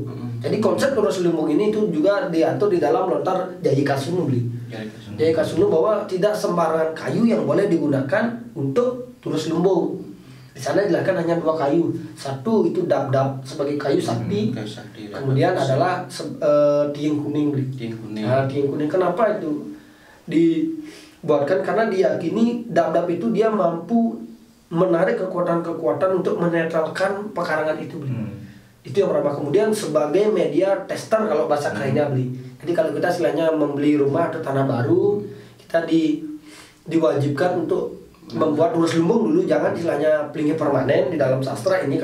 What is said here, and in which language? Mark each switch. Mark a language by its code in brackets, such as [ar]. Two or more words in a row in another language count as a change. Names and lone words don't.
[id] Jadi konsep turus lumbung ini itu juga diatur di dalam lontar Jaya Kasunu beli. Jaya Kasunu bahwa tidak sembarangan kayu yang boleh digunakan untuk turus lumbung. Di sana dilakukan hanya 2 kayu. Satu itu dab-dab sebagai kayu sakti. Kemudian adalah tiing kuning beli. Nah, tiing kuning kenapa itu dibuatkan? Karena diyakini dab-dab itu dia mampu menarik kekuatan-kekuatan untuk menetralkan pekarangan itu beli. Itu yang pertama. Kemudian sebagai media tester kalau bahasa kerennya beli. Jadi kalau kita istilahnya membeli rumah atau tanah baru, kita diwajibkan untuk membuat turus lumbung dulu, jangan istilahnya pelingin permanen di dalam sastra ini.